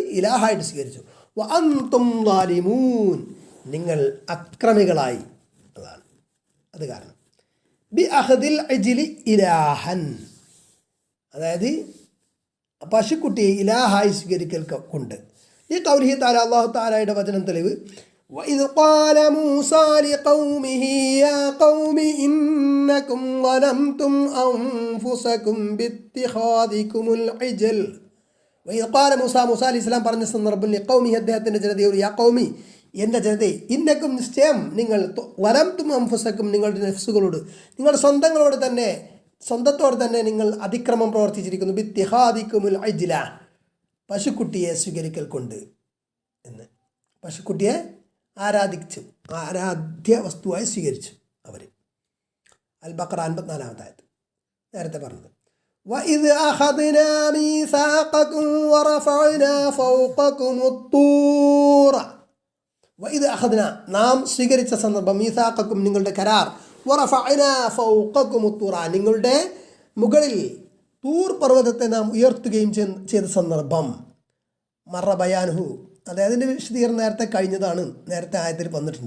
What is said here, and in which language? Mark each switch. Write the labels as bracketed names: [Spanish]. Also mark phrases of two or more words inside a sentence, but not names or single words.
[Malayalam] ഇലാഹായിട്ട് സ്വീകരിച്ചു. [Arabic] وأنتم ظالمون [Malayalam] നിങ്ങൾ അക്രമികളായി. അത് കാരണം [Arabic] بأخذ العجل إلها [Malayalam] അതായത് പശുക്കുട്ടിയെ ഇലാഹായി സ്വീകരിക്കൽ കൊണ്ട് ഈ [Arabic] قوله تعالى [Malayalam] അല്ലാഹു തആലയുടെ വചനം തെളിവ് [Arabic] وإذ قال موسى لقومه يا قوم إنكم ظلمتم أنفسكم باتخاذكم العجل وإذ قال موسى [Malayalam] അലൈഹി സ്വലാം പറഞ്ഞ സന്ദർഭത്തിൽ ലിഖൗമി അദ്ദേഹത്തിൻ്റെ ജനതയോട് [Arabic] يا قومي [Malayalam] എൻ്റെ ജനതയെ ഇന്നക്കും നിശ്ചയം നിങ്ങൾ [Arabic] ظلمتم أنفسكم [Malayalam] നിങ്ങളുടെ നഫ്സുകളോട് നിങ്ങളുടെ സ്വന്തത്തോട് തന്നെ നിങ്ങൾ അതിക്രമം പ്രവർത്തിച്ചിരിക്കുന്നു [Arabic] باتخاذكم العجل [Malayalam] പശുക്കുട്ടിയെ സ്വീകരിക്കൽ കൊണ്ട് എന്ന് പശുക്കുട്ടിയെ ആരാധ്യ വസ്തുവായി സ്വീകരിച്ചു അവർ. അൽ ബഖറ 54-ാമത്തെ ആയത്ത് നേരത്തെ പറഞ്ഞത്. [Arabic] وَإِذْ أَخَذْنَا مِيثَاقَكُمْ وَرَفَعْنَا فَوْقَكُمُ الطُّورَ وَإِذْ أَخَذْنَا [Malayalam] നാം സ്വീകരിച്ച സന്ദർഭം മീസാഖക്കും നിങ്ങളുടെ കരാർ [Arabic] ورفعنا فوقكم [Malayalam] الطُّورَ നിങ്ങളുടെ മുകളിൽ തൂർ പർവ്വതത്തെ നാം ഉയർത്തുകയും ചെയ്ത സന്ദർഭം [Arabic] مر بيانه [Malayalam] അതായത് അതിൻ്റെ വിശദീകരണം നേരത്തെ കഴിഞ്ഞതാണ്, നേരത്തെ ആയത്തിൽ വന്നിട്ടുണ്ട്.